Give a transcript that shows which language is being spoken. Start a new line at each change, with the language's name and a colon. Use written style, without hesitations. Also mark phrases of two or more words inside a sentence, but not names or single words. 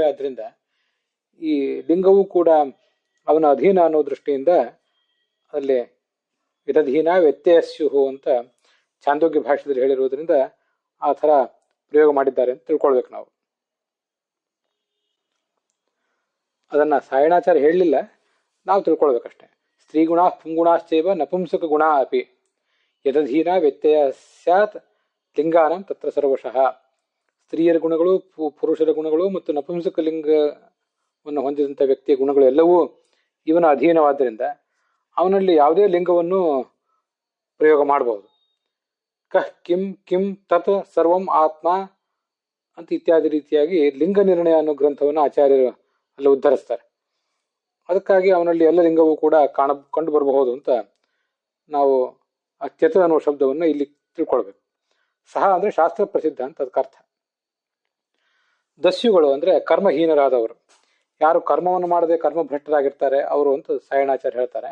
Kannada: ಆದ್ರಿಂದ ಈ ಲಿಂಗವೂ ಕೂಡ ಅವನ ಅಧೀನ ಅನ್ನೋ ದೃಷ್ಟಿಯಿಂದ ಅಲ್ಲಿ
Sanskrit: ಯದಧೀನ ವ್ಯತ್ಯಸ್ಯು
Kannada: ಅಂತ ಛಾಂದೋಗ್ಯ ಭಾಷೆಯಲ್ಲಿ ಹೇಳಿರುವುದರಿಂದ ಆ ಥರ ಪ್ರಯೋಗ ಮಾಡಿದ್ದಾರೆ ಅಂತ ತಿಳ್ಕೊಳ್ಬೇಕು ನಾವು. ಅದನ್ನ ಸಾಯಣಾಚಾರ್ಯ ಹೇಳಲಿಲ್ಲ, ನಾವು ತಿಳ್ಕೊಳ್ಬೇಕಷ್ಟೆ.
Sanskrit: ಸ್ತ್ರೀಗುಣ ಪುಂಗುಣಾಶ್ಚೈವ ನಪುಂಸಕ ಗುಣ ಅಪಿ ಯದಧೀನ ವ್ಯತ್ಯಯ ಸ್ಯಾತ್ ಲಿಂಗಾನಂ ತತ್ರ ಸರ್ವಶಃ.
Kannada: ಸ್ತ್ರೀಯರ ಗುಣಗಳು, ಪುರುಷರ ಗುಣಗಳು ಮತ್ತು ನಪುಂಸಕ ಲಿಂಗವನ್ನು ಹೊಂದಿದಂಥ ವ್ಯಕ್ತಿಯ ಗುಣಗಳು ಎಲ್ಲವೂ ಇವನ ಅಧೀನವಾದ್ದರಿಂದ ಅವನಲ್ಲಿ ಯಾವುದೇ ಲಿಂಗವನ್ನು ಪ್ರಯೋಗ ಮಾಡಬಹುದು.
Sanskrit: ಕಹ್ ಕಿಂ ಕಿಂ ತತ್ ಸರ್ವಂ ಆತ್ಮ
Kannada: ಅಂತ ಇತ್ಯಾದಿ ರೀತಿಯಾಗಿ ಲಿಂಗ ನಿರ್ಣಯ ಅನ್ನೋ ಗ್ರಂಥವನ್ನು ಆಚಾರ್ಯರು ಅಲ್ಲಿ ಉದ್ಧರಿಸ್ತಾರೆ. ಅದಕ್ಕಾಗಿ ಅವನಲ್ಲಿ ಎಲ್ಲ ಲಿಂಗವೂ ಕೂಡ ಕಂಡು ಬರಬಹುದು ಅಂತ ನಾವು ಅತ್ಯತ ಅನ್ನುವ ಶಬ್ದವನ್ನು ಇಲ್ಲಿ ತಿಳ್ಕೊಳ್ಬೇಕು. ಸಹ ಅಂದ್ರೆ ಶಾಸ್ತ್ರ ಪ್ರಸಿದ್ಧ ಅಂತ ಅದಕ್ಕರ್ಥ. ದಸ್ಯುಗಳು ಅಂದ್ರೆ ಕರ್ಮಹೀನರಾದವರು, ಯಾರು ಕರ್ಮವನ್ನು ಮಾಡದೆ ಕರ್ಮಭ್ರಷ್ಟರಾಗಿರ್ತಾರೆ ಅವರು ಅಂತ ಸಾಯಣಾಚಾರ್ಯ ಹೇಳ್ತಾರೆ.